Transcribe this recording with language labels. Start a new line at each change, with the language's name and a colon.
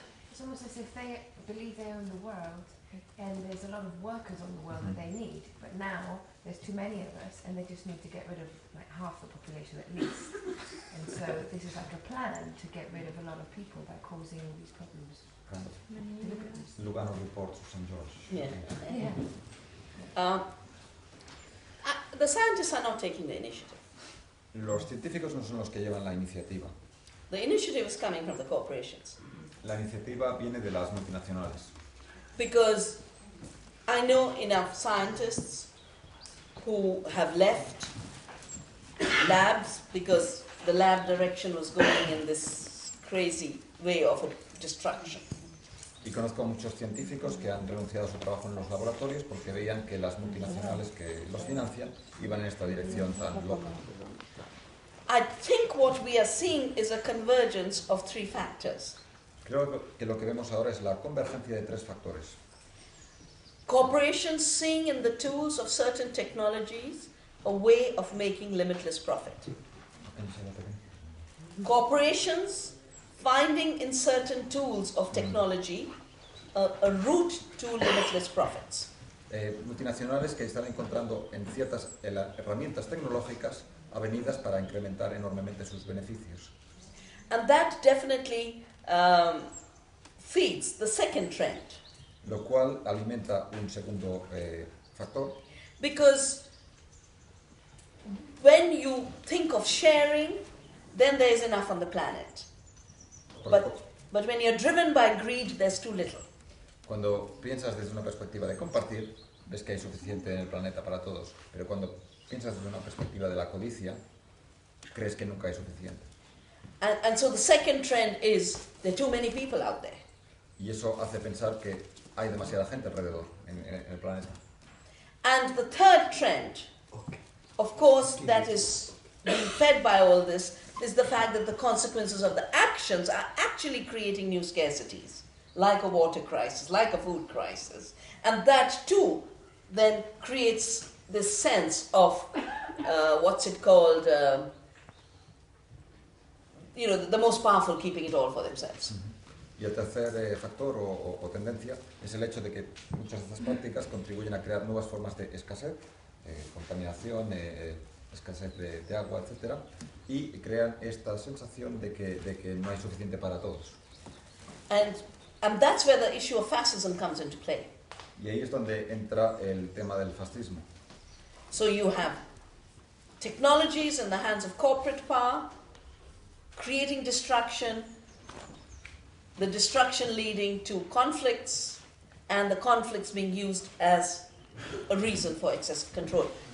English: It's almost as if they believe they own the world and there's a lot of workers on the world that they need, but now there's too many of us and they just need to get rid of like half the population at least. And so this is like a plan to get rid of a lot of people by causing all these problems. kind of Lugano reports of St. George. The scientists are not taking the initiative.
Spanish: Los científicos no son los que llevan la iniciativa.
English: The initiative is coming from the corporations.
Spanish: La iniciativa viene de las multinacionales.
English: Because I know enough scientists who have left labs because the lab direction was going in this crazy way of destruction.
Spanish: Y conozco muchos científicos que han renunciado a su trabajo en los laboratorios porque veían que las multinacionales que los financian iban en esta dirección tan loca.
English: I think what we are seeing is a convergence of three factors.
Spanish: Creo que lo que vemos ahora es la convergencia de tres factores.
English: Corporations seeing in the tools of certain technologies a way of making limitless profit. Corporations finding in certain tools of technology a route to limitless profits.
Spanish: Multinacionales que están encontrando en ciertas herramientas tecnológicas avenidas para incrementar enormemente sus beneficios.
English: And that definitely feeds the second trend.
Spanish: Lo cual alimenta un segundo factor.
English: Because when you think of sharing, then there is enough on the planet. But when you're driven by greed, there's too little.
Spanish: Cuando piensas desde una perspectiva de compartir, ves que hay suficiente en el planeta para todos. Pero cuando piensas desde una perspectiva de la codicia, crees que nunca hay suficiente.
English: And so the second trend is there are too many people out there.
Spanish: Y eso hace pensar que hay demasiada gente alrededor en el planeta.
English: And the third trend, of course, that is being fed by all this, is the fact that the consequences of the actions are actually creating new scarcities, like a water crisis, like a food crisis. And that too then creates this sense of, what's it called, the most powerful keeping it all for themselves.
Spanish: Y el tercer factor o tendencia es el hecho de que muchas de estas prácticas contribuyen a crear nuevas formas de escasez, contaminación, escasez de agua, etc. Y crean esta sensación de que no hay suficiente para todos.
English: And that's where the issue of fascism comes into play.
Spanish: Y ahí es donde entra el tema del fascismo.
English: So you have technologies in the hands of corporate power, creating destruction, the destruction leading to conflicts, and the conflicts being used as a reason for excess control.